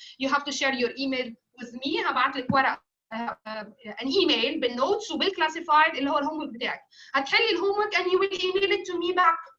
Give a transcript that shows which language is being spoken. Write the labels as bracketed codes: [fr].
[en] You have to share your email with me. [ar] هبعت لك ورقة an email بالنوتس وبالكلاسيفايد اللي هو الهوم ورك بتاعك. هتحلي الهوم ورك [en] and you will email it to me back.